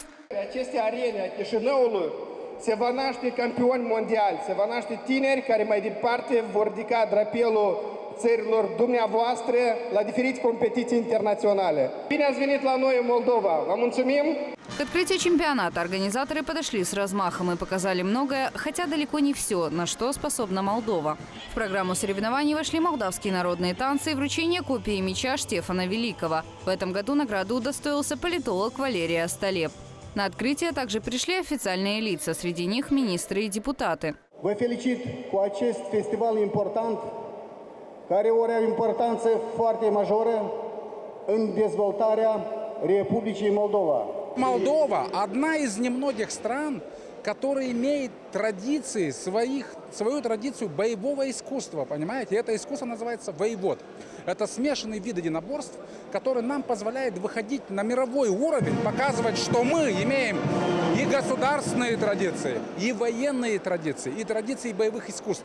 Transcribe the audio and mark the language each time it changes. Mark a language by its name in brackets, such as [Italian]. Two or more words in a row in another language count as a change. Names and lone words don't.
[Romanian] Aceste arene a Chișinăului se va naște campioni mondiali, se va naște tineri care mai departe vor ridica drapelul țărilor dumneavoastră la diferite competiții internaționale. Bine ați venit la noi în Moldova! Vă mulțumim! [Russian] К открытию чемпионата организаторы подошли с размахом и показали многое, хотя далеко не все, на что способна Молдова. В программу соревнований вошли молдавские народные танцы и вручение копии меча Штефана Великого. В этом году награду удостоился политолог Валерий Остолеп. На открытие также пришли официальные лица, среди них министры и депутаты. [Romanian] Vă felicit cu acest festival important, care are o importanță foarte majoră în dezvoltarea Republicii Moldova. [Russian] Молдова – одна из немногих стран, которая имеет традиции свою традицию боевого искусства, понимаете? Это искусство называется воевод. Это смешанный вид единоборств, который нам позволяет выходить на мировой уровень, показывать, что мы имеем и государственные традиции, и военные традиции, и традиции боевых искусств.